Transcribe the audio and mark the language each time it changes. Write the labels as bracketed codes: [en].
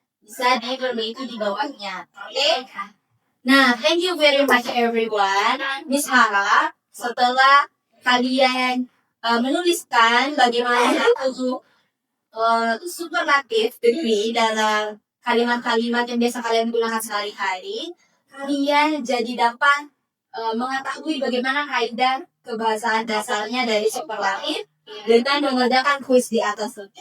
[id] Bisa diperbaiki di bawahnya. Oke. [en] Nah, thank you very much everyone. [id] Miss harap setelah kalian menuliskan bagaimana untuk superlatif degree dalam kalimat-kalimat yang biasa kalian gunakan sehari-hari, kalian jadi dapat mengetahui bagaimana kaidah kebahasaan dasarnya dari superlatif dengan mengerjakan kuis di atas.